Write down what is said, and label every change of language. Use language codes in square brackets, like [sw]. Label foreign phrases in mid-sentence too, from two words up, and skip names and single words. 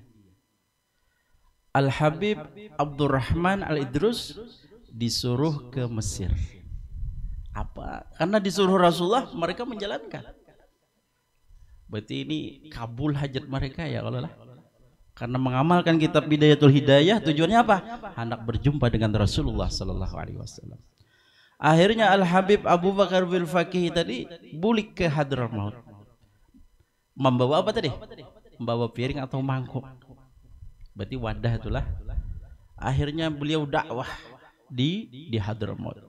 [id] Al-Habib Abdurrahman Al-Idrus disuruh ke Mesir. Apa? [bjn] Karena disuruh Rasulullah, mereka menjalankan. Berarti ini kabul hajat mereka ya kalau lah. [id] Karena mengamalkan kitab Bidayatul Hidayah, tujuannya apa? Hendak berjumpa dengan Rasulullah [ar] صلى الله عليه وسلم. [bjn] Akhirnya Al-Habib Abu Bakar bil Faqih tadi bulik ke Hadramaut. [id] Membawa apa tadi? Membawa piring atau mangkuk. Berarti wadah itulah. Akhirnya beliau dakwah di Hadramaut.